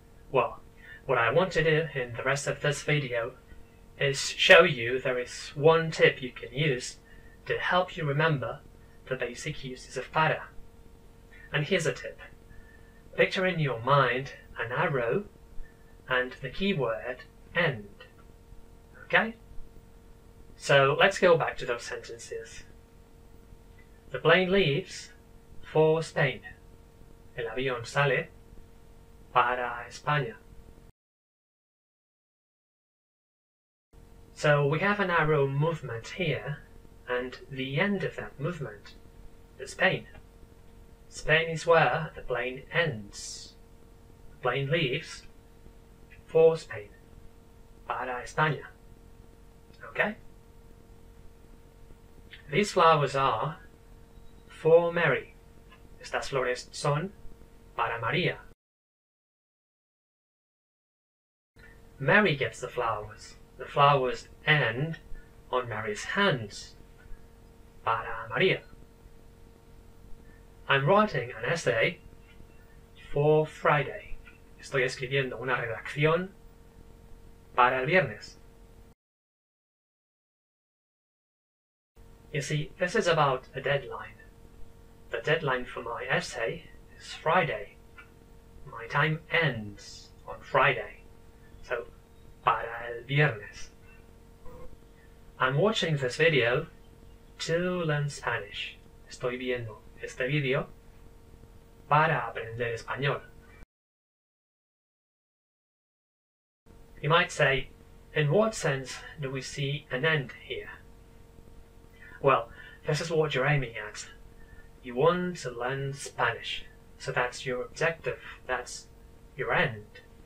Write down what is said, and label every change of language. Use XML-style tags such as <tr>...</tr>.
<en>Well, what I want to do in the rest of this video is show you there is one tip you can use to help you remember the basic uses of para. And here's a tip. Picture in your mind an arrow and the keyword end. Okay? So let's go back to those sentences. The plane leaves for Spain.</en> <es>El avión sale para España.</es> <en>So we have an arrow movement here, and the end of that movement is Spain. Spain is where the plane ends. The plane leaves for Spain, para España. Okay? These flowers are for Mary.</en> <es>Estas flores son para María.</es> <en>Mary gets the flowers. The flowers end on Mary's hands. Para María. I'm writing an essay for Friday.</en> <es>Estoy escribiendo una redacción para el viernes.</es> <en>You see, this is about a deadline. The deadline for my essay is Friday. My time ends on Friday. So, para el viernes. I'm watching this video to learn Spanish.</en> <es>Estoy viendo este vídeo para aprender español.</es> <en>You might say, in what sense do we see an end here? Well, this is what you're aiming at. You want to learn Spanish, so that's your objective, that's your end.</en>